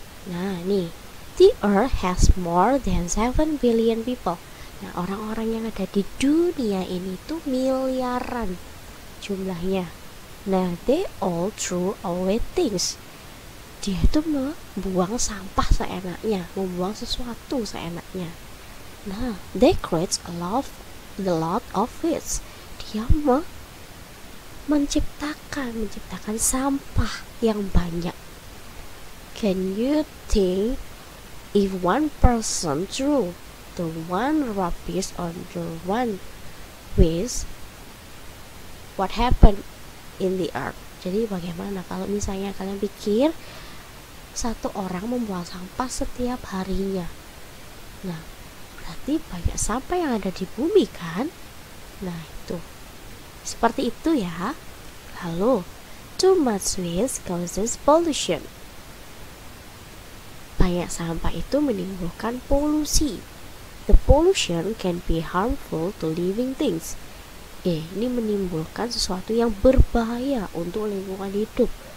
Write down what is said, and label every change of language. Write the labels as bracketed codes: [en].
[en] Nah, nih, the earth has more than 7 billion people. [id] Nah, orang-orang yang ada di dunia ini tuh miliaran jumlahnya. [en] Nah, they all throw away things. [id] Dia itu membuang sampah seenaknya, membuang sesuatu seenaknya. [en] Nah, they create a lot of waste. [id] Dia menciptakan sampah yang banyak. [en] Can you think if one person threw the one rubbish on the one waste, what happened in the earth? [id] Jadi bagaimana kalau misalnya kalian pikir satu orang membuang sampah setiap harinya. Nah, berarti banyak sampah yang ada di bumi kan? Nah, itu. Seperti itu ya. [en] Lalu, too much waste causes pollution. [id] Banyak sampah itu menimbulkan polusi. [en] The pollution can be harmful to living things. [id] Ini menimbulkan sesuatu yang berbahaya untuk lingkungan hidup.